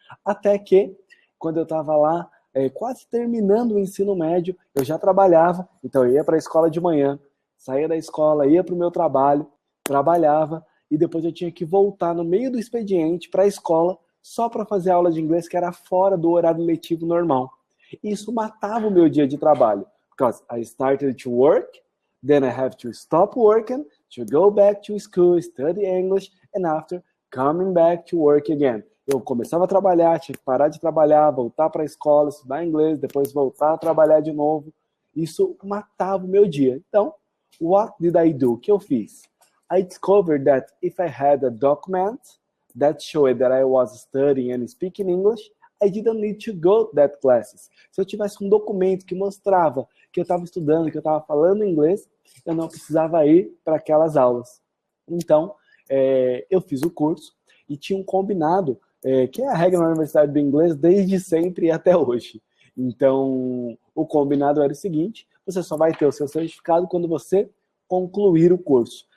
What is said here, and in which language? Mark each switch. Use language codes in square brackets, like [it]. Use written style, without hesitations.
[pt] até que quando eu estava lá, quase terminando o ensino médio, eu já trabalhava, então eu ia para a escola de manhã, saía da escola, ia para o meu trabalho, trabalhava, e depois eu tinha que voltar no meio do expediente para a escola só para fazer aula de inglês que era fora do horário letivo normal. Isso matava o meu dia de trabalho. [en] Because I started to work, then I have to stop working, to go back to school, study English, and after coming back to work again. [pt] Eu começava a trabalhar, tinha que parar de trabalhar, voltar para a escola, estudar inglês, depois voltar a trabalhar de novo. Isso matava o meu dia. Então, [en] what did I do? [pt] O que eu fiz? [en] I discovered that if I had a document that showed that I was studying and speaking English, I didn't need to go to that classes. [pt] Se eu tivesse um documento que mostrava que eu estava estudando, que eu estava falando inglês, eu não precisava ir para aquelas aulas. Então, eu fiz o curso e tinha um combinado, que é a regra na Universidade do Inglês desde sempre e até hoje. Então, o combinado era o seguinte, você só vai ter o seu certificado quando você concluir o curso.